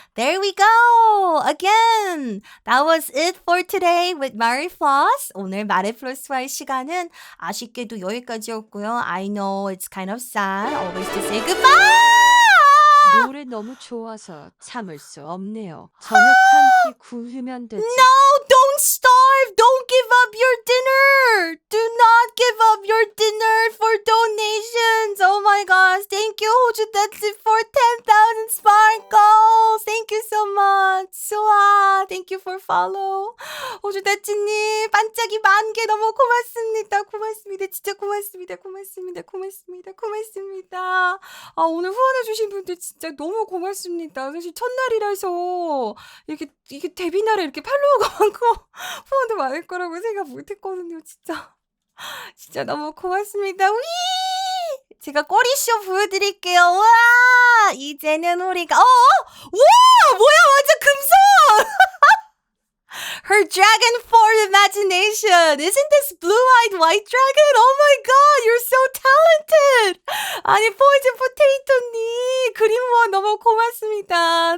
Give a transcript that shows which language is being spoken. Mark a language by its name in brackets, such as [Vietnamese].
[English] There we go! Again! That was it for today with Mare Flos. [Korean] 오늘 마레 플러스와의 시간은 아쉽게도 여기까지였고요. [English] I know it's kind of sad always to say goodbye! [Korean] 노래 너무 좋아서 참을 수 없네요. 저녁 한 끼 굶으면 되지. [English] No! Don't starve! Don't give up your dinner! Do not give up your dinner for donations! Oh my gosh! Thank you, 호주다츠, for 10,000 sparkles! Thank you so much! 수아, thank you for follow. [Korean] 호주다츠님, 반짝이 10,000개 너무 고맙습니다. 고맙습니다. 진짜 고맙습니다. 고맙습니다. 고맙습니다. 고맙습니다. 아, 오늘 후원해주신 분들 진짜 너무 고맙습니다. 사실 첫날이라서 이게 데뷔날에 이렇게 팔로워가 많고 후원도 많을 거라고 생각 못했거든요. 진짜 너무 고맙습니다. 위! 제가 꼬리쇼 보여드릴게요. 와! 이제는 우리가 와! 뭐야 완전 금손! [English] Her dragon form imagination. Isn't this blue-eyed white dragon? Oh my god, you're so talented. [Korean] 아니, 포이즌 포테이토님 그림 후원 너무 고맙습니다.